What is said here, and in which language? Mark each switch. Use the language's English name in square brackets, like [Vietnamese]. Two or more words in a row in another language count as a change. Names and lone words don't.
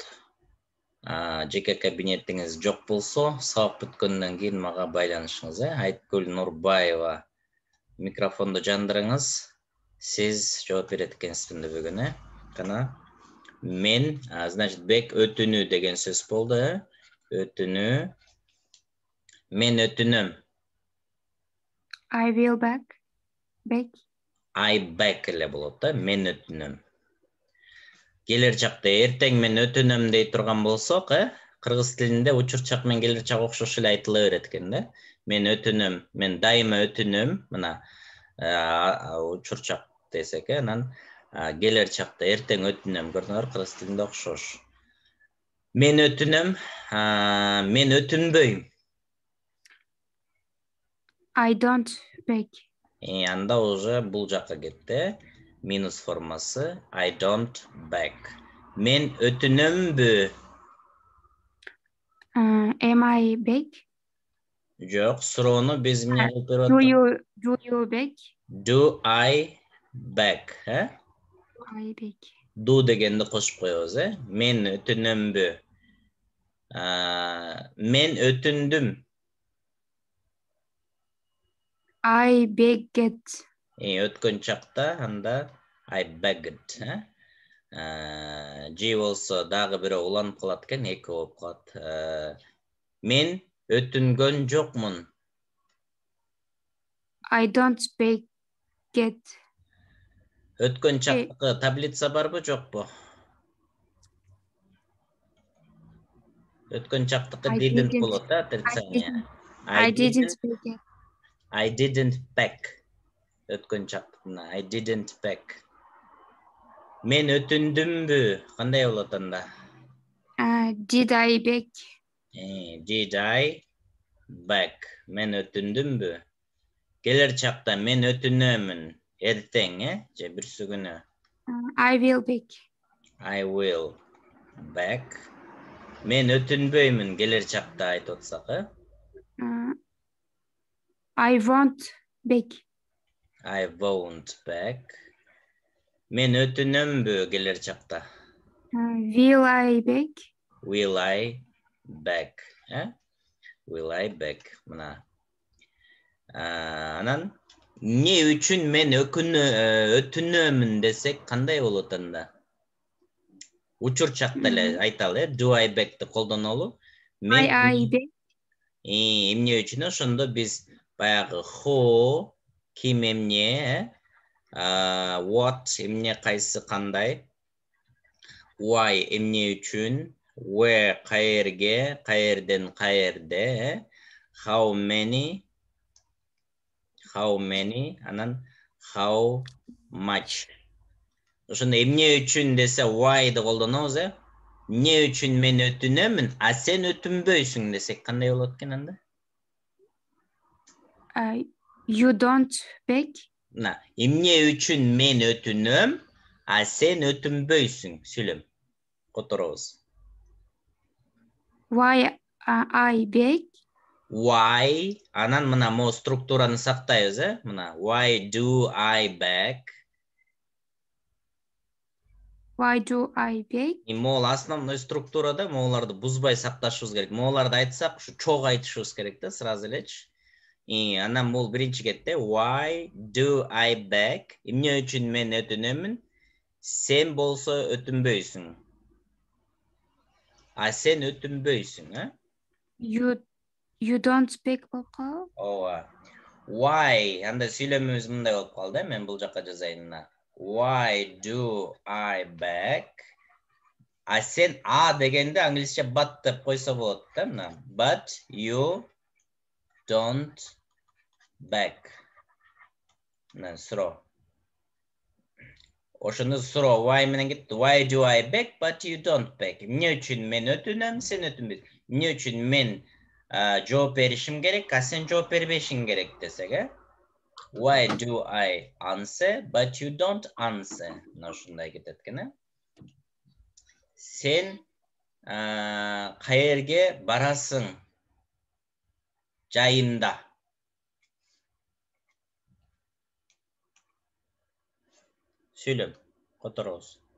[Kyrgyz] Жеке кабинетиңиз жок болсо, сабак бүткөндөн кийин мага байланышыңыз, Айткүл Нурбаева. Микрофонду жандырыңыз. Сиз жооп берет экенсиз бүгүн, Кана. Мен, значит, бек өтүнүү деген сөз болду, Өтүнүү. Мен өтүнүм. [English] I will back. I back [Kyrgyz] ele болот да. Мен өтүнүм. Келерчакта эртең мен өтүнөм дей турган болсок, кыргыз тилинде учурчак менен келерчак окшош эле айтыла берет экен да. Мен өтүнөм, мен дайыма өтүнөм, мына учурчак десек, анан келерчакта эртең өтүнөм, көрдүңөр, кыргыз тилинде окшош. Мен өтүнөм, мен өтүнбөйм. [English] I don't beg. [Kyrgyz] Анда уже бул жакка кетти. Минус формасы [English] I don't beg. [Kyrgyz] Мен өтүнөмбү? [English] Am I beg? [Kyrgyz] Жок, суроону биз эмне кылып берип атабыз? [English] Do you beg? Do I beg? Do I beg? [Kyrgyz] Do дегенди кошуп коебуз, Мен өтүнөмбү? Мен өтүндүм. [English] I begged. [Kyrgyz] Өткөн чакта анда [English] I begged, [Kyrgyz] Ж болсо дагы бирөө уланып калат экен, эки болуп калат. Мен өтүнгөн жокмун. [English] I don't beg it. [Kyrgyz] Өткөн чактагы таблица барбы, жокпу? Өткөн чактыкы didn't болот да, отрицание. [English] I didn't beg it. I didn't beg. [Kyrgyz] Өткөн чактыкына [English] I didn't beg. [Kyrgyz] Мен өтүндүмбү? Кандай болот анда? [English] Did I beg? Did I beg? [Kyrgyz] Мен өтүндүмбү? Келер чакта мен өтүнөмүн. Эртең, же бүрсү күнү. [English] I will beg. I will beg. [Kyrgyz] Мен өтүнбөймүн келер чакта айтып атсак, [English] I won't beg. I won't beg. [Kyrgyz] Мен өтүнөмбү келер чакта? [English] Will I beg? Will I beg? Will I beg? [Kyrgyz] Мына. Анан эмне үчүн мен өтүнөмүн десек кандай болот анда? Учур чакта эле айталы, [English] do I beg'ти колдонолу. I beg. [Kyrgyz] Эмне үчүн? Ошондо биз баягы who, ким эмне, what эмне кайсы кандай, why эмне үчүн, where каерге, каерден каерде, [English] how many, анан how much. [Kyrgyz] Ошондо эмне үчүн десе why'ды колдонобуз, эмне үчүн мен өтүнөмүн, а сен өтүнбөйсүң десек кандай болот экен анда? [English] You don't beg. [Kyrgyz] Эмне үчүн мен өтүнөм, а сен өтүнбөйсүң, сүйлөм. Которобуз. [English] Why I beg? Why, [Kyrgyz] анан мына мо структураны сактайбыз, мына [English] why do I beg? Why do I beg? [Kyrgyz] Могул основной структурада могуларды бузбай сакташыбыз керек. Могуларды айтсак, ушу чогуу айтышыбыз керек да, сразу элечи. Анан бул биринчи кетти. [English] Why do I beg? [Kyrgyz] Эмне үчүн мен өтүнөмүн? Сен болсо өтүнбөйсүң. А сен өтүнбөйсүң, [English] You don't beg [Kyrgyz] болуп калабы? Ооба. Why? Анда сүйлөмүбүз мындай болуп калды, мен бул жакка жазайын. [English] Why do I beg? [Kyrgyz] А сен дегенде англисче but деп койсо болот да, мына. [English] But you don't beg. [Kyrgyz] Мына суроо. Ошондо суроо why менен кетти. [English] Why do I beg but you don't beg? [Kyrgyz] Эмне үчүн мен өтүнөм, сен өтүнбөйсүң? Эмне үчүн мен жооп беришим керек, а сен жооп бербешиң керек десек, [English] Why do I answer but you don't answer? [Kyrgyz] Мына ушундай кетет экен, Сен каерге барасың? Жайында. Сүйлөм, которобуз.